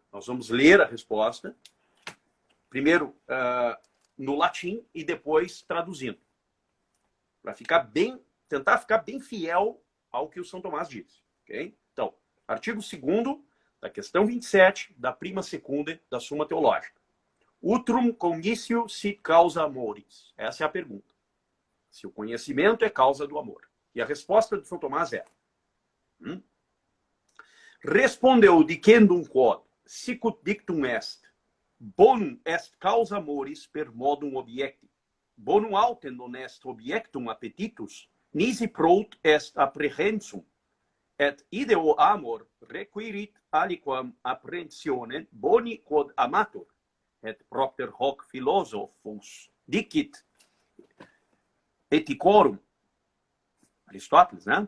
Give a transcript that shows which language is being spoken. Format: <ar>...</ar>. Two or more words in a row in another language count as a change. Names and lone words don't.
<pt>Nós vamos ler a resposta, primeiro no latim e depois traduzindo, para tentar ficar bem fiel ao que o São Tomás diz. Okay? Então, artigo 2º da questão 27 da prima secunda da Suma Teológica.</pt> <la>Utrum cognitio sit causa amoris.</la> <pt>Essa é a pergunta. Se o conhecimento é causa do amor. E a resposta de São Tomás é:</pt> <la>respondeu dicendum quod sicut dictum est, bonum est causa amoris per modum objecti, bonum autem non est objectum appetitus, nisi prot est apprehensum, et ideo amor requirit aliquam apprehensionem boni quod amator, et propter hoc philosophus dicit ethicorum, Aristóteles, né?</la>